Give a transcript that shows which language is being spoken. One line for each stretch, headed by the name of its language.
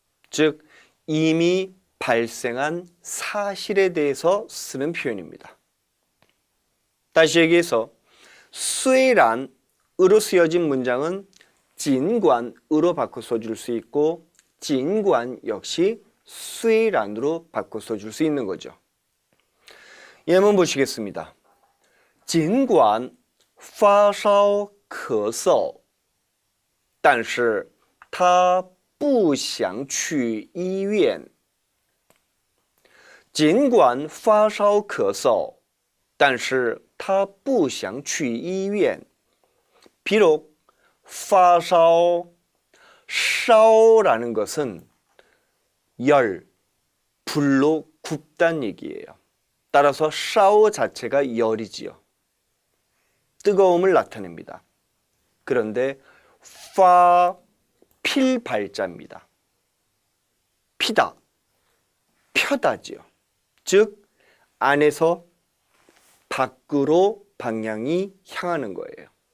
Korean: 즉 이미 발생한 사실에 대해서 쓰는 표현입니다. 다시 얘기해서 虽然으로 쓰여진 문장은 尽管으로 바꿔 써줄 수 있고 尽管역시 虽然으로 바꿔 써줄 수 있는 거죠. 예문 보시겠습니다.
Chinese: 尽管发烧咳嗽但是他不想去医院尽管发烧咳嗽但是他不想去医院 비록 发烧
Korean: 烧라는 것은 열, 불로 굽다는 얘기예요. 따라서 烧 자체가 열이지요. 뜨거움을 나타냅니다. 그런데 파 필발자입니다. 피다, 펴다지요. 즉 안에서 밖으로 방향이 향하는 거예요.